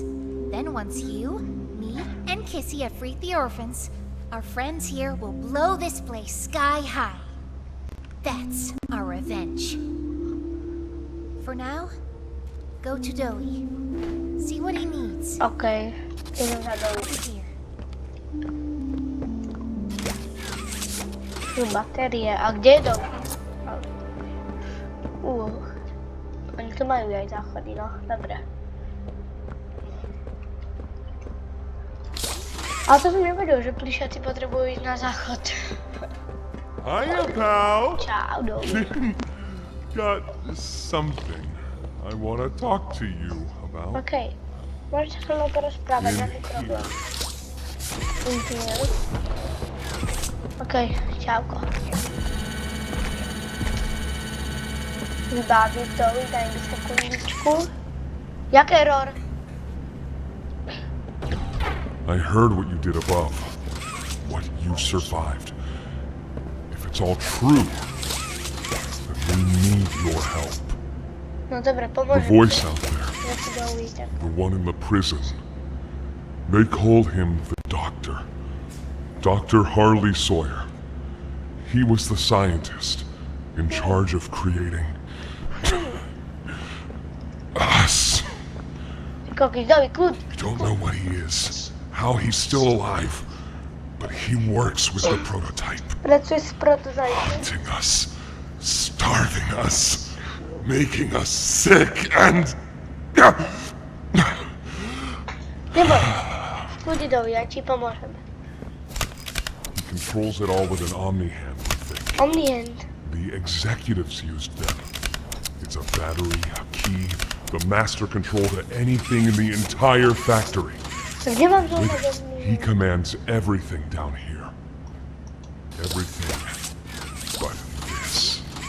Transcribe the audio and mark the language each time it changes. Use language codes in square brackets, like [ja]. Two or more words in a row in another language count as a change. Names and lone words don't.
[en] Then once you, me, and Kissy have freed the orphans, our friends here will blow this place sky high. That's our revenge. For now, go to Doey. See what he needs. [sk] OK. Idem za dolu. [en] Over here. [sk] Tu batérie. A kde je dolu? Oni tu majú aj záchody, no. Dobre. Ale to som nevedel, že plišaci potrebujú ísť na záchod. [en] Hiya, pal! [sk] Čau, dolu. [en] Got something I want to talk to you about. OK. [sk] Môžeš sa so mnou porozprávať, nejaký problém. OK, čauko. Vybaviť to, daj mi sekundičku. Jak error? [en] I heard what you did above. What you survived. If it's all true, then we need your help. [sk] No dobre, [en] The [sk] pomôžem. [en] voice out there, [sk] Ja si dolu idem. [en] the one in the prison. They called him the Doctor. Dr. Harley Sawyer. He was the scientist in charge of creating us. [sk] Kokis, dobi, kľud. [en] I don't know what he is, how he's still alive, but he works with the prototype, [sk] Pracuje s prototypom. [en] hunting us, starving us, making us sick, and... [sk] Neboj. Kľudi dobi, ja ti pomôžem. [en] controls it all with an Omni hand, we think. Omni hand. The executives used them. It's a battery, a key, the master control to anything in the entire factory. [pl] To gdzie mam [en] With [pl] żołnierza? [en] it, he commands everything down here. Everything but this.